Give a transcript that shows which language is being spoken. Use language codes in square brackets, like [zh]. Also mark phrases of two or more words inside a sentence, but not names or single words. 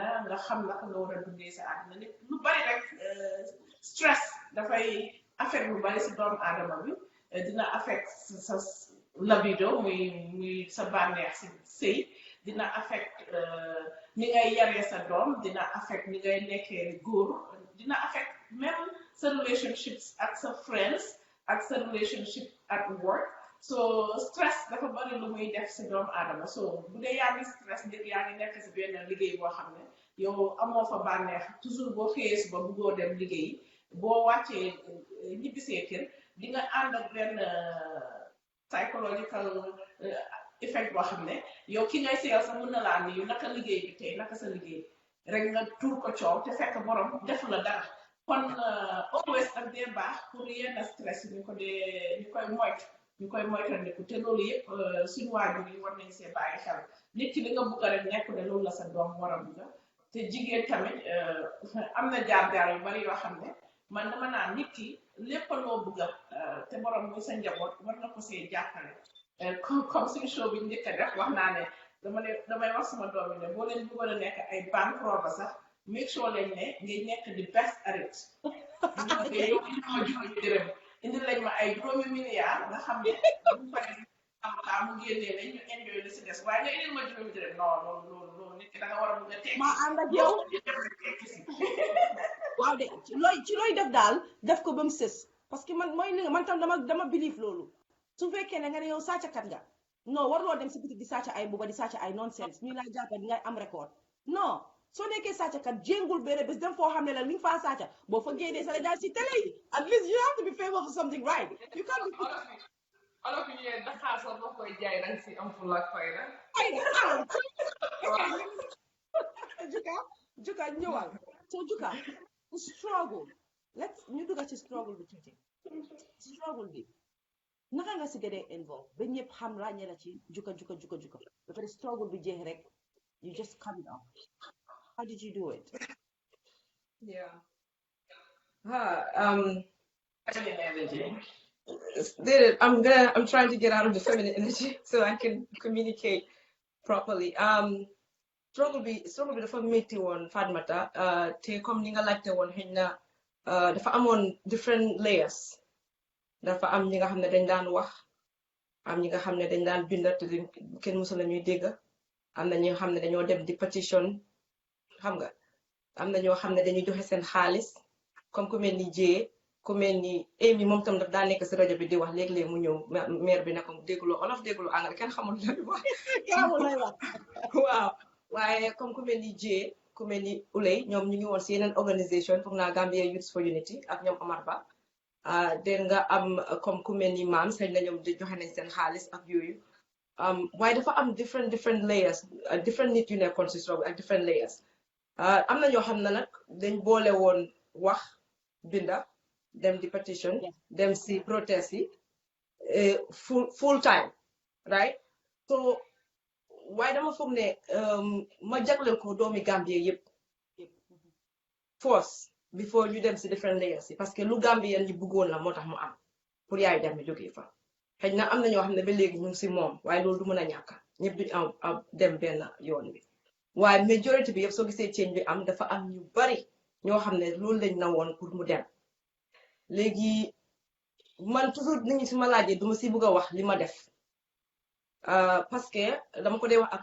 [wo] nga xam naka nga war a dundee sa àddina nit lu bari rek stress dafay affect lu bari si doomu aadama bi dina affect sa libido muy sa bànneex si sëy dina affect ni ngay yaree sa doom dina affect ni ngay nekkee góor dina affect même sa relationships ak sa friends ak sa [en] relationship at work [wo] so stress dafa bari lu muy def si doomu aadama so bu dee yaa ngi stress nit yaa ngi nekk si benn liggéey boo xam ne yow amoo fa bànneex toujours boo xëyee suba buggoo dem liggéey boo wàccee ñibbisee kër di nga ànd ak benn [en] psychological effect [wo] boo xam ne yow ki ngay seyal sax mën na laa nii naka liggéey bi tey naka sa liggéey rek nga tuur ko coow te fekk borom def la dara kon always ak dee baax pour yenn stress ñu koy moytandiku te loolu yëpp suñu waajur yi war nañ see bàyyi xel nit ki li nga bugg rek nekk ne loolu la sa doom war a bugga te jigéen tamit am na jaar-jaar yu bari yoo xam ne man dama naan nit ki lépp loo bugga te borom muy sa njaboot war na ko see jàppale comme suñu show bi njëkk a def wax naa ne damay wax sama doom yi ne boo leen bëggoon a nekk ay [en] bank robber [wo] sax [en] make sure [wo] leen ne ngay nekk di [en] best at it [wo] yow ma juróomi dërëm indi lañ ma ay juróomi milliard nga xam ne bu pare am mu génnee lañ ñu enjoy li si des waaye nga indil ma juróomi dërëm non loolu nit ki da nga war a bëgg a tekki ma ànd ak yow waaw de ci looy def daal def ko ba mu sës parce que mooy li nga man tam dama believe loolu su fekkee ne nga ne yow sàccakat nga non warloo dem si bitik di sàcca ay buba di sàcca ay nonsense ñu lay jàppa di ngay am record non soo nekkee sàccakat jéngul benn bés dem foo xam ne la li nga faa sàcca boo fa génnee sa la daal si télé yi [en] at least you have to be famous for something right you can't be [wo] olof yi ñëwee Dakar sax boo koy jaay danga si am fulla ak fayda Juka ñëwal so Juka struggle ñu dugga ci struggle bi tuuti struggle bi naka nga si gënee involve ba ñëpp xam ràññee la ci juka ba pare struggle bi jeex rek [en] you just come down how did you do it yeah I'm trying to get out of the feminine energy so I can communicate properly [wo] struggle bi dafa métti woon Fatmata te comme ni nga laajte woon xëy na dafa amoon [en] different layers [wo] dafa am ñi nga xam ne dañ daan wax am ñi nga xam ne dañ daan binda te kenn mësul la ñuy dégg am na ñi nga xam ne dañoo dem di pétition xam nga am na ñoo xam ne dañuy joxe seen xaalis comme ku mel ni Jee ku mel ni Amy moom tam daf daa nekk si rajo bi di wax léeg-léeg mu ñëw maire bi ne ko dégguloo olof dégguloo anglais kenn xamul lu wax waaw waaye comme ku mel ni Jee ku mel ni Ulay ñoom ñu ngi woon si yeneen organisation foog naa Gambia Youth for Unity ak ñoom Omar Ba dégg nga am comme ku mel ni maam xëy na ñoom di joxe nañ seen xaalis ak yooyu waaye dafa am [en] different layers [wo] different nit yu nekkoon si struggle ak [en] different layers [wo] am na ñoo xam ne nag dañ boole woon wax binda dem di petition dem si protest yi [en] full time right [wo] so waaye dama foog ne ma jagleel ko doomi Gambie yëpp force before ñu dem si different layers yi parce que lu Gambien ñi bëggoon la moo tax mu am pour yaay dem jógee fa xëy na am na ñoo xam ne ba léegi ñu ngi si moom waaye loolu du mën a ñàkk ñëpp duñ am dem benn yoon bi waaye majorité bi yëpp soo gisee change bi am dafa am ñu bari ñoo xam ne loolu lañ na woon pour mu dem léegi man toujours nit ñi su ma laajee duma si bëgg a wax li ma def parce que dama ko dee wax